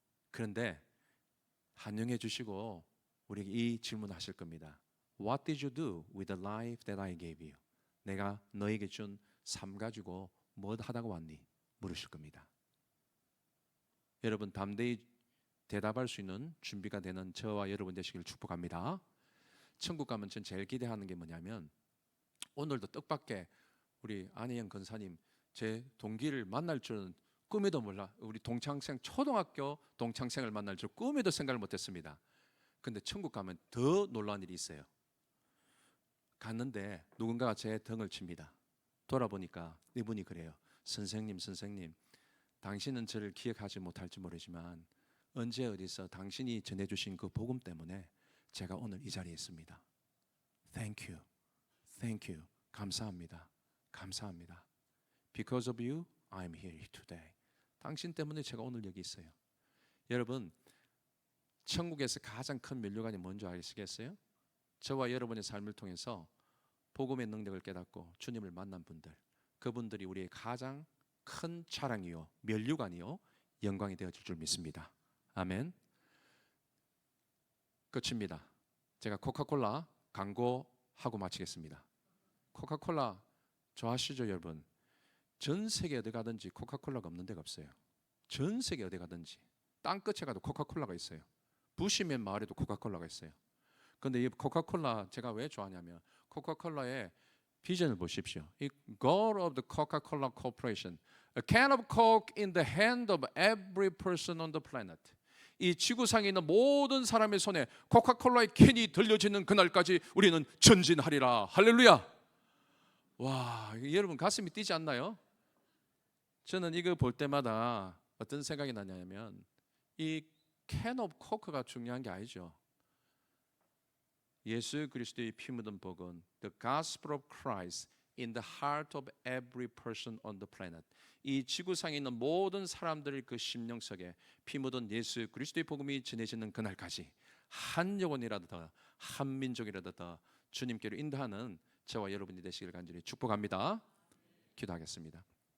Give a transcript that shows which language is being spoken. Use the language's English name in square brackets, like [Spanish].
[Korean] 그런데 환영해 주시고 우리에게 이 질문하실 겁니다. [English] What did you do with the life that I gave you? [Korean] 내가 너에게 준 삶 가지고 뭐 하다가 왔니? 물으실 겁니다. 여러분 담대히 대답할 수 있는 준비가 되는 저와 여러분 되시길 축복합니다. 천국 가면 전 제일 기대하는 게 뭐냐면 오늘도 뜻밖의 우리 안혜영 권사님 제 동기를 만날 줄은 꿈에도 몰라. 우리 동창생 초등학교 동창생을 만날 줄 꿈에도 생각을 못했습니다. 근데 천국 가면 더 놀라운 일이 있어요. 갔는데 누군가가 제 등을 칩니다. 돌아보니까 이분이 그래요. 선생님 당신은 저를 기억하지 못할지 모르지만 언제 어디서 당신이 전해주신 그 복음 때문에 제가 오늘 이 자리에 있습니다. [English] Thank you. [Korean] 감사합니다. [English] Because of you, I'm here today. [Korean] 당신 때문에 제가 오늘 여기 있어요. 여러분, 천국에서 가장 큰 면류관이 뭔지 아시겠어요? 저와 여러분의 삶을 통해서 복음의 능력을 깨닫고 주님을 만난 분들, 그분들이 우리의 가장 큰 자랑이요, 면류관이요, 영광이 되어질 줄 믿습니다. 아멘. 끝입니다. 제가 코카콜라 광고하고 마치겠습니다. 코카콜라 좋아하시죠, 여러분? 전 세계 어디 가든지 코카콜라가 없는 데가 없어요. 전 세계 어디 가든지 땅 끝에 가도 코카콜라가 있어요. 부시맨 마을에도 코카콜라가 있어요. 그런데 이 코카콜라 제가 왜 좋아하냐면 코카콜라의 비전을 보십시오. [English] 이 goal of the Coca-Cola Corporation, a can of Coke in the hand of every person on the planet. [Korean] 이 지구상에 있는 모든 사람의 손에 코카콜라의 캔이 들려지는 그날까지 우리는 전진하리라. 할렐루야. 와, 여러분 가슴이 뛰지 않나요? 저는 이거 볼 때마다 어떤 생각이 나냐면 이 캔 오브 코크가 중요한 게 아니죠. 예수 그리스도의 피 묻은 복은 [English] the gospel of Christ in the heart of every person on the planet. [Korean] 이 지구상에 있는 모든 사람들의 그 심령 속에 피 묻은 예수 그리스도의 복음이 전해지는 그날까지 한 영혼이라도 더, 한 민족이라도 더 주님께로 인도하는 저와 여러분이 되시길 간절히 축복합니다. 기도하겠습니다.